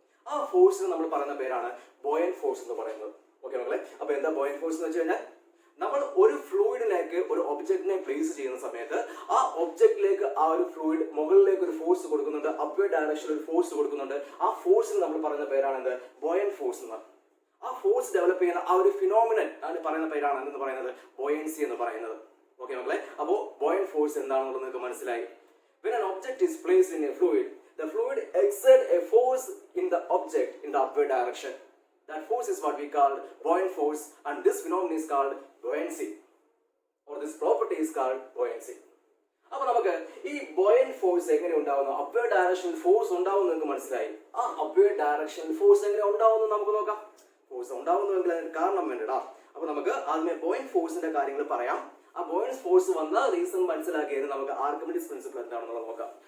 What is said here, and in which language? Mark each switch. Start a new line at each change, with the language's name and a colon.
Malayalam: ആ ഫോഴ്സിന് നമ്മൾ പറയുന്ന പേരാണ് ബോയന്റ് ഫോഴ്സ് എന്ന് പറയുന്നത്. ഓക്കെ മക്കളെ, അപ്പൊ എന്താ ബോയന്റ് ഫോഴ്സ് എന്ന് വെച്ച് കഴിഞ്ഞാൽ, നമ്മൾ ഒരു ഫ്ലൂയിഡിലേക്ക് ഒരു ഒബ്ജക്റ്റിനെ പ്ലേസ് ചെയ്യുന്ന സമയത്ത് ആ ഒബ്ജക്റ്റിലേക്ക് ആ ഒരു ഫ്ലൂയിഡ് മുകളിലേക്ക് ഒരു ഫോഴ്സ് കൊടുക്കുന്നുണ്ട്, അപ്വേർഡ് ഡയറക്ഷനിൽ ഒരു ഫോഴ്സ് കൊടുക്കുന്നുണ്ട്. ആ ഫോഴ്സിന് നമ്മൾ പറയുന്ന പേരാണ് എന്ത്? ബോയന്റ് ഫോഴ്സ് എന്ന്. ആ ഫോഴ്സ് ഡെവലപ്പ് ചെയ്യുന്ന ആ ഒരു ഫിനോമിനൻ ആണ് പറയുന്ന പേരാണ് എന്ന് പറയുന്നത് ബോയൻസി എന്ന് പറയുന്നത്. ഓക്കെ മക്കളെ, അപ്പോൾ ബോയന്റ് ഫോഴ്സ് എന്താണെന്നുള്ളത് നിങ്ങൾക്ക് മനസ്സിലായി.
English: When an object is placed in a fluid, the fluid exerts a force in the object in the upward direction. That force is what we call buoyant force, and this phenomenon is called buoyancy, or this property is called buoyancy.
Malayalam: അപ്പോൾ നമുക്ക് ഈ ബോയന്റ് force എങ്ങനെ ഉണ്ടാവുന്നു? Upward ഡയറക്ഷനിൽ force ഉണ്ടാവുന്നു നിങ്ങൾക്ക് മനസ്സിലായി. ആ അപ്വേർഡ് ഡയറക്ഷനിൽ ഫോഴ്സ് എങ്ങനെ ഉണ്ടാവുന്നു നമുക്ക് നോക്കാം. ഫോഴ്സ് ഉണ്ടാവുന്നുവെങ്കിൽ അതിന് കാരണം വേണ്ടടാ. അപ്പൊ നമുക്ക് ആദ്യമേ ബോയന്റ് ഫോഴ്സിന്റെ കാര്യങ്ങൾ പറയാം. ആ ബോയന്റ് ഫോഴ്സ് വന്ന റീസൺ മനസ്സിലാക്കിയത് നമുക്ക് ആർക്കിമിഡീസ് പ്രിൻസിപ്പിൾ എന്താണെന്നുള്ളത് നോക്കാം.